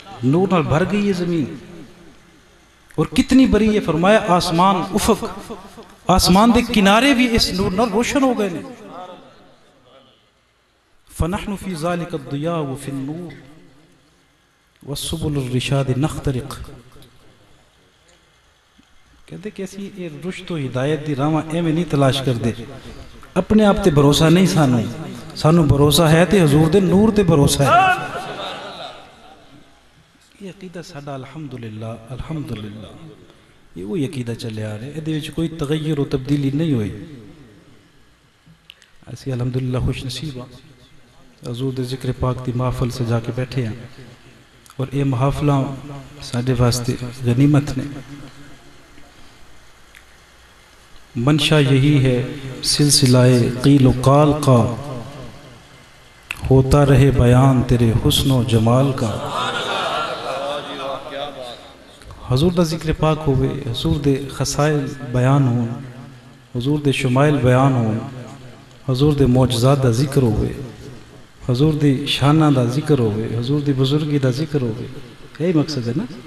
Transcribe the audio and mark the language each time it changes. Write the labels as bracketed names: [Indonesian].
[Punjabi] نور نال بھر گئی ہے زمین اور کتنی بڑی ہے. فرمایا آسمان افق آسمان دے کنارے بھی اس نور نال روشن ہو گئے نے. [Arabic] فنحن فی ذالک الضیاء وفی النور والسبل الرشاد نخترق. [Punjabi] کہتے کہ اسی اے رشد و ہدایت دی راواں ایویں نہیں تلاش کر دے. اپنے آپ تے بھروسہ نہیں سانو بھروسہ ہے تے حضور دے نور تے بھروسہ ہے. یہ عقیدہ ساڈا الحمدللہ الحمدللہ یہ وہی عقیدہ چلے آ رہے. [Urdu] یہ کوئی تغیر و تبدیلی نہیں ہوئی. [Punjabi] ایسی الحمدللہ خوش نصیب ہاں حضور دے ذکر پاک دی محفل سے جا کے بیٹھے ہیں اور یہ محافلاں ساڈے واسطے غنیمت نے. [Urdu] منشا یہی ہے سلسلہ قیل و قال کا ہوتا رہے بیان تیرے حسن و جمال کا. [Punjabi] حضور دا ذکر پاک ہوئے, حضور دے خصائل بیان ہون, حضور دے شمائل بیان ہون, حضور دے معجزات دا ذکر ہوئے, حضور دی شانہ دا ذکر ہوئے, حضور دی بزرگی دا ذکر ہوئے. [Urdu] یہی مقصد ہے نا.